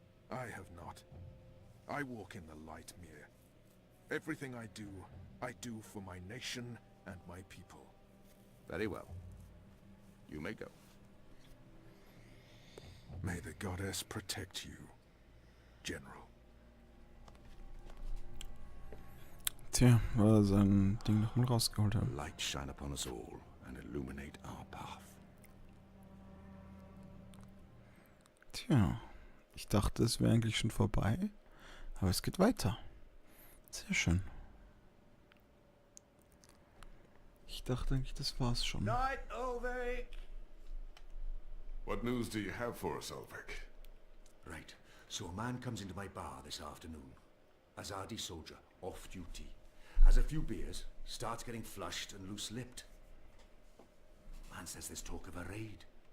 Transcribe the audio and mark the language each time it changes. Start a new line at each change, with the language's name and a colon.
English: I have not. I walk in the light, Mir. Everything I do for my nation and my people. Very well. You may go. May the goddess protect you, General.
German: Tja, weil er sein Ding nochmal rausgeholt hat.
English: Light shine upon us all and illuminate our path.
German: Tja, ich dachte, es wäre eigentlich schon vorbei, aber es geht weiter. Sehr schön. Ich dachte eigentlich, das war's schon.
English: Night, Ulrich! What news do you have for us, Ulrich? Right, so a man comes into my bar this afternoon. Azadi soldier, off duty. Has a few beers, starts getting flushed and loose-lipped. Man says there's talk of a raid.